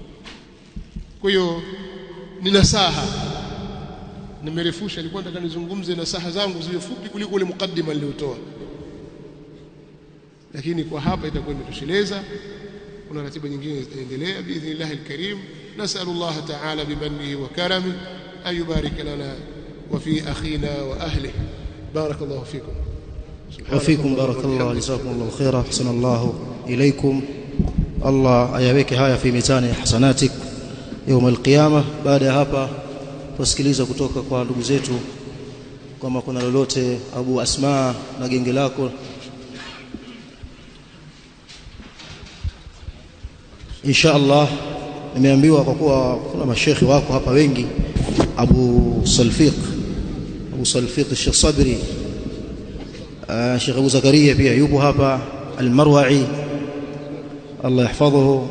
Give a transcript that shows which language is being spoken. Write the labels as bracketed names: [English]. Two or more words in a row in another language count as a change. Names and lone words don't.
[Swahili] Kwa hiyo ni nasaha, nimerefusha, nilikuwa nataka nizungumze nasaha zangu ziwe fupi kuliko ule mukaddima niliotoa, lakini kwa hapa itakuwa imetosheleza. Kuna ratiba nyingine zitaendelea [Arabic] بإذن الله الكريم. نسأل الله تعالى بمنه وكرمه أن يبارك لنا وفي أخينا وأهله. بارك الله فيكم. وفيكم بارك الله جزاكم الله خيرا أحسن الله إليكم. الله ayaweke haya في ميزان حسناتك يوم القيامة. [Swahili] baada ya hapa tusikiliza kutoka kwa ndugu zetu kama kuna lolote. Abu Asma na genge lako, [Arabic] إن شاء الله. [Swahili] Nimeambiwa kwa kuwa kuna mashekhi wako hapa wengi, Abu Salfiq Sheikh Sabri, Sheikh Abu Zakaria pia yupo hapa, Al-Marwa'i, [Arabic] الله يحفظه.